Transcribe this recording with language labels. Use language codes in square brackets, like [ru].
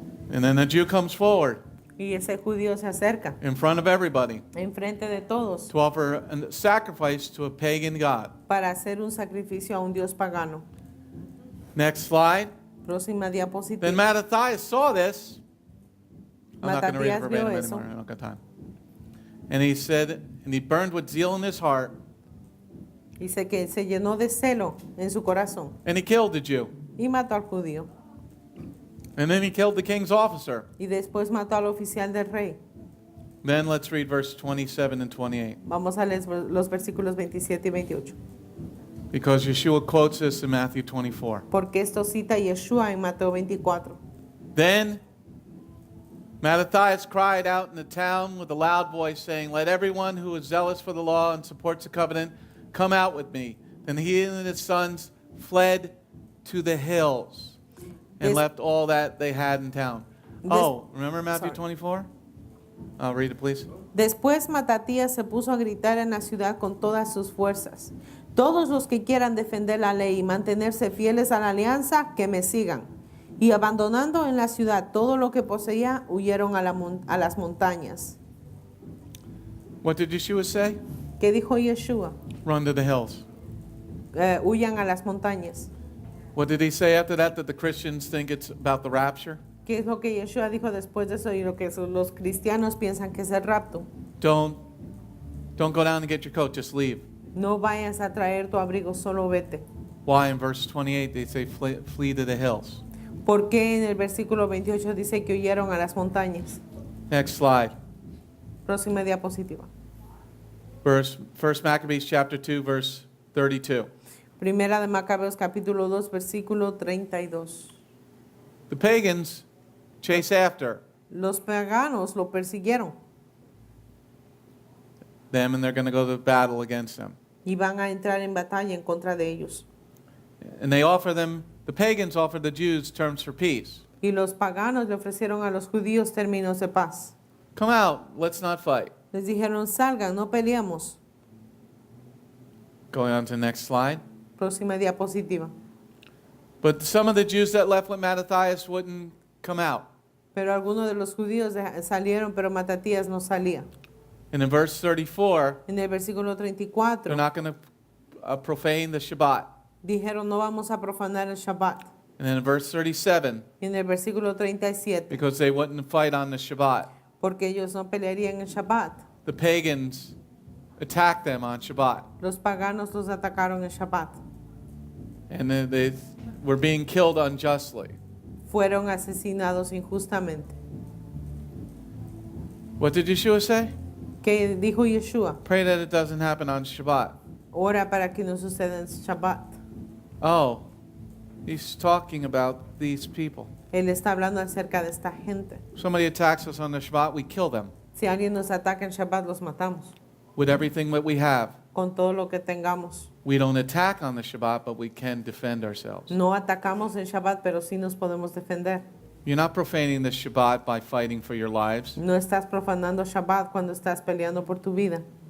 [en] And then the Jew comes forward [es] Y ese judío se acerca [en] in front of everybody [es] enfrente de todos [en] to offer a sacrifice to a pagan god. [es] para hacer un sacrificio a un dios pagano. [en] Next slide. [es] Próxima diapositiva. [en] Then Mattathias saw this. I'm not going to read it [es] Matathias vio [en] verbatim [es] eso. [en] anymore. I don't got time. And he said, and he burned with zeal in his heart, [es] Dice que se llenó de celo en su corazón [en] and he killed the Jew. [es] y mató al judío. [en] And then he killed the king's officer. [es] Y después mató al oficial del rey. [en] Then let's read verse 27 and 28. [es] Vamos a leer los versículos 27 y 28. [en] Because Yeshua quotes this in Matthew 24. [es] Porque esto cita a Yeshua en Mateo 24. [en] Then Mattathias cried out in the town with a loud voice, saying, let everyone who is zealous for the law and supports the covenant come out with me. Then he and his sons fled to the hills and left all that they had in town. Oh, remember Matthew 24? I'll read it, please. [es] Después Matatías se puso a gritar en la ciudad con todas sus fuerzas. Todos los que quieran defender la ley y mantenerse fieles a la alianza, que me sigan. Y abandonando en la ciudad todo lo que poseía, huyeron a las montañas. [en] What did Yeshua say? [es] ¿Qué dijo Yeshua? [en] Run to the hills. [es] Huyan a las montañas. [en] What did he say after that the Christians think it's about the rapture? [es] ¿Qué es lo que Yeshua dijo después de eso y lo que los cristianos piensan que es el rapto? [en] Don't go down and get your coat, just leave. [es] No vayas a traer tu abrigo, solo vete. [en] Why in verse 28 they say flee to the hills? [es] ¿Por qué en el versículo 28 dice que huyeron a las montañas? [en] Next slide. [es] Próxima diapositiva. [en] First Maccabees chapter 2 verse 32. [es] Primera de Macabeos capítulo 2 versículo 32. [en] The pagans chase after [es] Los paganos lo persiguieron [en] them and they're going to go to battle against them. [es] y van a entrar en batalla en contra de ellos. [en] And the pagans offer the Jews terms for peace. [es] Y los paganos le ofrecieron a los judíos términos de paz. [en] Come out, let's not fight. [es] Les dijeron, salgan, no peleamos. [en] Going on to the next slide. [es] Próxima diapositiva. [en] But some of the Jews that left with Mattathias wouldn't come out. [es] Pero algunos de los judíos salieron, pero Matatías no salía. [en] And in verse 34, [es] En el versículo [en] they're [es] 34 [en] not going to profane the Shabbat. [es] dijeron, no vamos a profanar el Shabbat. [en] And then in verse 37, [es] En el versículo 37, [en] because they wouldn't fight on the Shabbat, [es] porque ellos no pelearían en Shabbat. [en] the pagans attacked them on Shabbat. [es] Los paganos los atacaron en Shabbat. [en] And then they were being killed unjustly. [es] Fueron asesinados injustamente. [en] What did Yeshua say? [es] ¿Qué dijo Yeshua? [en] Pray that it doesn't happen on Shabbat. [es] Ora para que no suceda en Shabbat. [en] Oh, he's talking about these people. [es] Él está hablando acerca de esta gente. [en] Somebody attacks us on the Shabbat, we kill them [es] Si alguien nos ataca en Shabbat, los matamos. [en] with everything that we have. [es] Con todo lo que tengamos. [en] We don't attack on the Shabbat, but we can defend ourselves. [es] No atacamos en Shabbat, pero sí nos podemos defender. [en] You're not profaning the Shabbat by fighting for your lives. [es] No estás profanando Shabbat cuando estás peleando por tu vida.